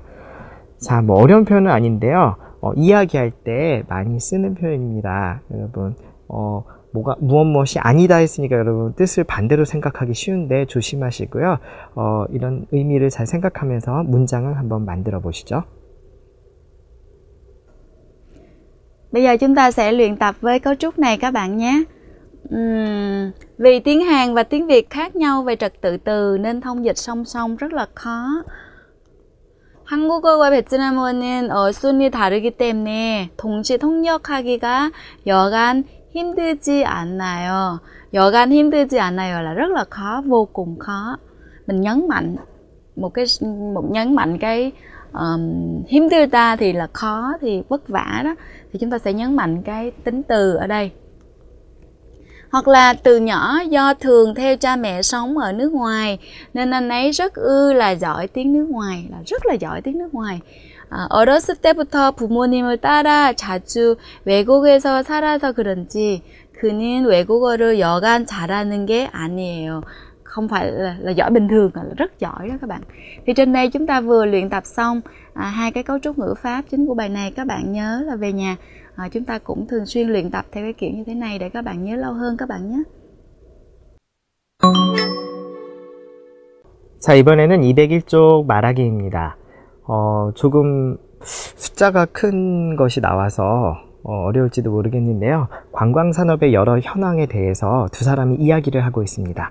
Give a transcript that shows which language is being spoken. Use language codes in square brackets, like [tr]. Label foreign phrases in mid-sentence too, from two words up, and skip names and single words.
[ko] 자, 뭐 어려운 표현은 아닌데요. 이야기할 때 많이 쓰는 표현입니다. 여러분, 무엇이 아니다 했으니까 여러분 뜻을 반대로 생각하기 쉬운데 조심하시고요. 이런 의미를 잘 생각하면서 문장을 한번 만들어 보시죠. [vi] Bây giờ chúng ta sẽ luyện tập với cấu trúc này các bạn nhé. Vì tiếng Hàn và tiếng Việt khác nhau về trật tự từ nên thông dịch song song rất là khó. [ko] 한국어와 베트남어는 어순이 다르기 때문에 동시 통역하기가 여간 힘들지 않아요. 여간 힘들지 않아요 [vi] là rất là khó, vô cùng khó. Mình nhấn mạnh cái 힘들다 thì là khó, thì vất vả đó, thì chúng ta sẽ nhấn mạnh cái tính từ ở đây. Hoặc là từ nhỏ do thường theo cha mẹ sống ở nước ngoài nên anh ấy rất là giỏi tiếng nước ngoài, là rất là giỏi tiếng nước ngoài. [ko] 어렸을 때부터 부모님을 따라 자주 외국에서 살아서 그런지 그는 외국어를 여간 잘하는 게 아니에요. [vi] không phải là giỏi bình thường, là rất giỏi đó các bạn. Thì trên đây chúng ta vừa luyện tập xong hai cái cấu trúc ngữ pháp chính của bài này. Các bạn nhớ là về nhà chúng ta cũng thường xuyên luyện tập theo cái kiểu như thế này để các bạn nhớ lâu hơn các bạn nhé. [ko] 자, 이번에는 201쪽 말하기입니다. 조금 숫자가 큰 것이 나와서 어려울지도 모르겠는데요. 관광산업의 여러 현황에 대해서 두 사람이 이야기를 하고 있습니다.